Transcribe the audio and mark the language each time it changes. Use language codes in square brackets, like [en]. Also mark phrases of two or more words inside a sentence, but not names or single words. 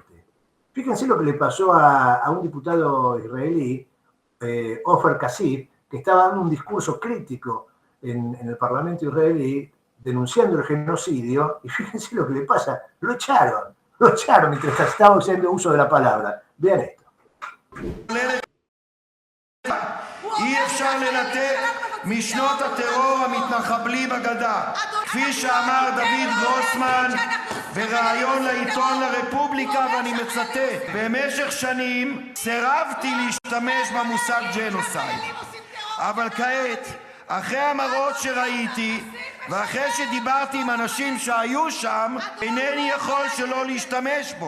[es] Fíjense lo que le pasó a un diputado israelí, Ofer Kasif, que estaba dando un discurso crítico en el Parlamento israelí, denunciando el genocidio, y fíjense lo que le pasa, lo echaron mientras estaba haciendo uso de la palabra. Vean esto. [he] אי אפשר לנתק משנות הטרור המתנחבלי בגדה. כפי שאמר דוד גרוסמן בריאיון לעיתון לרפובליקה, ואני מצטט: במשך שנים סירבתי להשתמש במושג ג'נוסייד, אבל כעת, אחרי המראות שראיתי ואחרי שדיברתי עם אנשים שהיו שם, אינני יכול שלא להשתמש בו.